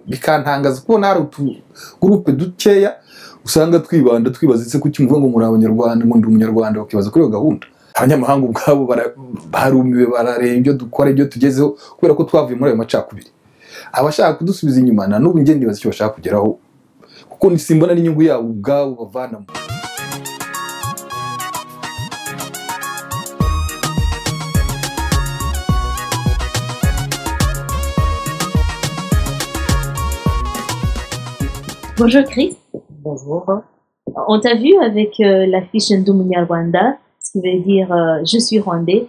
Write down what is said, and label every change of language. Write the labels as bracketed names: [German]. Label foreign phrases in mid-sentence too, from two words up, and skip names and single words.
[Kinyarwanda] bikantangaza kubona hari utugurupe dukeya usanga twibaza ise kuki mvuga ngo muri abanyarwanda ngo ndi umunyarwanda bakibaza kuri iyo gahunda abanyamahanga ubwabo barumiwe barareba ibyo dukora ibyo tugezeho kubera ko twavuye muri ayo macakubiri abashaka kudusubiza inyuma na n'ubu ngende nibaza icyo bashaka kugeraho kuko nisimbona n'inyungu yabo ubwabo bavanamo. [French] Bonjour Chris. Bonjour. On t'a vu avec l'affiche Ndi Umunyarwanda, ce qui veut dire je suis rwandais.